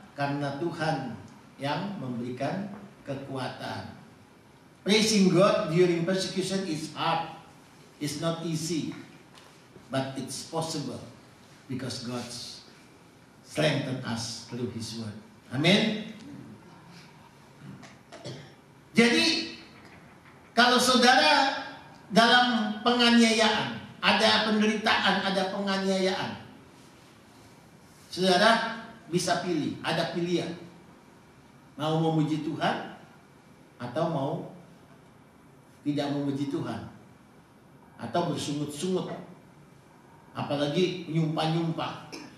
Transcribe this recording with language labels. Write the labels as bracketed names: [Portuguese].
[Indonesian] Karena Tuhan yang memberikan kekuatan. [English] Praising God during persecution is hard, it's not easy, but it's possible because God strengthen us through His word. [Indonesian] Amin. Jadi kalau saudara dalam penganiayaan, ada penderitaan, ada penganiayaan, saudara bisa pilih, ada pilihan. Mau memuji Tuhan atau mau tidak memuji Tuhan, atau bersungut-sungut, apalagi nyumpah-nyumpah.